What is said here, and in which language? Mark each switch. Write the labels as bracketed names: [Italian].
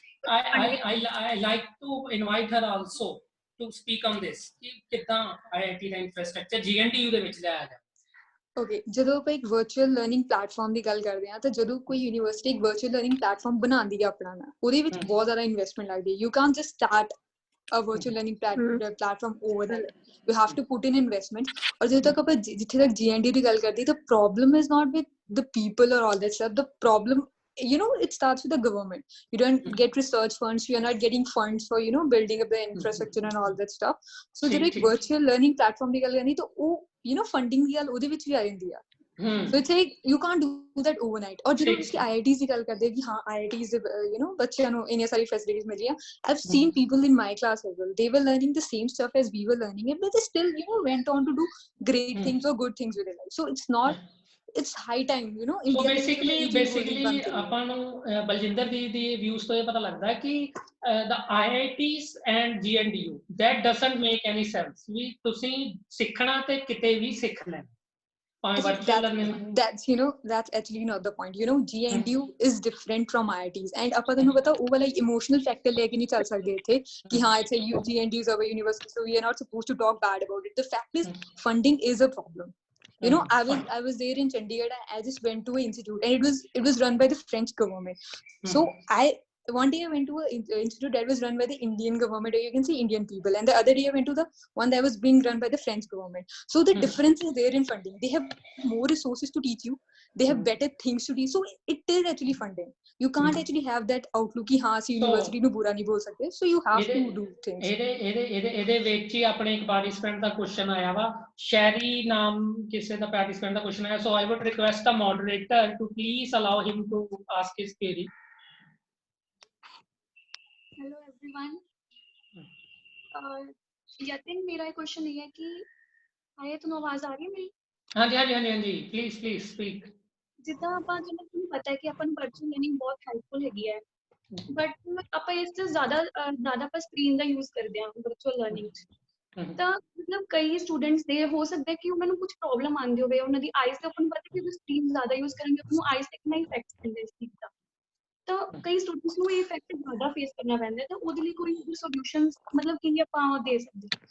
[English] I like to invite her also to speak on this [Punjabi] ਕਿ ਕਿੱਦਾਂ IIT ਦਾ infrastructure GNDU ਦੇ ਵਿੱਚ ਲਿਆਇਆ ਜਾਵੇ। ਓਕੇ, ਜਦੋਂ ਆਪਾਂ ਇੱਕ ਵਰਚੁਅਲ ਲਰਨਿੰਗ ਪਲੇਟਫਾਰਮ ਦੀ ਗੱਲ ਕਰਦੇ ਹਾਂ ਤਾਂ ਜਦੋਂ ਕੋਈ ਯੂਨੀਵਰਸਿਟੀ ਇੱਕ ਵਰਚੁਅਲ ਲਰਨਿੰਗ ਪਲੇਟਫਾਰਮ ਬਣਾਉਂਦੀ ਹੈ ਆਪਣਾ, ਉਹਦੇ ਵਿੱਚ ਬਹੁਤ ਜ਼ਿਆਦਾ ਇਨਵੈਸਟਮੈਂਟ ਲੱਗਦੀ ਹੈ। [English] You can just start a virtual learning platform overnight. You have to put in investment. [Hindi] और जिथे तक आप जिथे तक GNDU की गल करती, [English] the problem is not with the people or all that stuff. The problem, you know, it starts with the government. You don't get research funds, you are not getting funds for, you know, building up the infrastructure and all that stuff. [Hindi] So जब एक [English] virtual learning platform [Hindi] की गल करनी तो वो, you know, funding की गल [Punjabi] ਉਹਦੇ ਵਿੱਚ ਵੀ ਆ ਜਾਂਦੀ ਆ। [English] So it's like you can't do that overnight. [Hindi] और ਜਦੋਂ उसकी IITs की गल करते हैं कि हाँ IITs you know बच्चों [Punjabi] ਨੂੰ ਇੰਨੀਆਂ ਸਾਰੀ facilities ਮਿਲ ਰਹੀਆਂ। [English] I've seen people in my class as well. They were learning the same stuff as we were learning it, but they still, you know, went on to do great things or good things with their life. So it's not, it's high time, you know. [Punjabi] So basically ਆਪਾਂ ਨੂੰ ਬਲਜਿੰਦਰ ਦੀ views ਤੋਂ ਇਹ ਪਤਾ ਲੱਗਦਾ ਕਿ [English] the IITs and GNDU that doesn't make any sense। [Punjabi] ਵੀ ਤੁਸੀਂ ਸਿੱਖਣਾ ਤੇ ਕਿਤੇ ਵੀ ਸਿੱਖ ਲੈਣਾ। ਭਾਵੇਂ virtual learning [English] that's actually not the point. GNDU is different from IITs, and [Punjabi] ਆਪਾਂ ਤੁਹਾਨੂੰ ਪਤਾ ਉਹ ਵਾਲਾ ਇਮੋਸ਼ਨਲ ਫੈਕਟਰ ਲੈ ਕੇ ਨਹੀਂ ਚੱਲ ਸਕਦੇ ਇੱਥੇ ਕਿ ਹਾਂ [English] it's a GNDU is our university, so we are not supposed to talk bad about it. The fact is funding is a problem. I was there in Chandigarh. I just went to an institute, and it was run by the French government. So one day I went to an institute that was run by the Indian government, or you can say Indian people, and the other day I went to the one that was being run by the French government. So the difference is there in funding. They have more resources to teach you, they have better things to teach, so it is actually funding. You can't actually have that outlook [Punjabi] ki ha si university nu bura nahi bol sakte, [English] so you have to do things. [Punjabi] ਇਹਦੇ ਵਿੱਚ ਹੀ ਆਪਣੇ ਇੱਕ participant ਦਾ question ਆਇਆ ਵਾ, ਸ਼ੈਰੀ ਨਾਮ ਕਿਸੇ ਦਾ participant ਦਾ question ਆਇਆ, [English] so I would request the moderator to please allow him to ask his query. [Hindi] Hello everyone, Yatin मेरा क्वेश्चन ये है कि आए [Punjabi] ਤੁਹਾਨੂੰ ਆਵਾਜ਼ ਆ ਰਹੀ ਹੈ ਮੇਰੀ? ਹਾਂਜੀ [English] Please speak. [Punjabi] ਜਿੱਦਾਂ ਆਪਾਂ ਤੁਹਾਨੂੰ ਪਤਾ ਹੈ ਕਿ ਆਪਾਂ ਨੂੰ ਵਰਚੁਅਲ ਲਰਨਿੰਗ ਬਹੁਤ ਹੈਲਪਫੁਲ ਹੈਗੀ ਹੈ, ਬਟ ਆਪਾਂ ਇਸ ਤੋਂ ਜ਼ਿਆਦਾ ਆਪਾਂ ਸਕਰੀਨ ਦਾ ਯੂਜ਼ ਕਰਦੇ ਹਾਂ ਵਰਚੁਅਲ ਲਰਨਿੰਗ 'ਚ, ਤਾਂ ਮਤਲਬ ਕਈ ਸਟੂਡੈਂਟਸ ਦੇ ਹੋ ਸਕਦਾ ਕਿ ਉਹਨਾਂ ਨੂੰ ਕੁਝ ਪ੍ਰੋਬਲਮ ਆਉਂਦੀ ਹੋਵੇ, ਉਹਨਾਂ ਦੀ ਆਈਜ਼ ਤੇ ਆਪਾਂ ਨੂੰ ਪਤਾ ਕਿ ਉਹ ਸਕਰੀਨ ਜ਼ਿਆਦਾ ਯੂਜ਼ ਕਰਾਂਗੇ ਉਹਨਾਂ ਨੂੰ ਆਈਜ਼ ਤੇ ਕਿੰਨਾ ਇਫੈਕਟ ਪੈਂਦਾ ਇਸ ਚੀਜ਼ ਦਾ, ਤਾਂ ਕਈ ਸਟੂਡੈਂਟਸ ਨੂੰ ਇਹ ਇਫੈਕਟ ਜ਼ਿਆਦਾ ਫੇਸ ਕਰਨਾ ਪੈਂਦਾ, ਤਾਂ ਉਹਦੇ ਲਈ ਕੋਈ ਸੋਲੂਸ਼ਨਸ ਮਤਲਬ ਕੀ ਆਪਾਂ ਦੇ ਸਕਦੇ?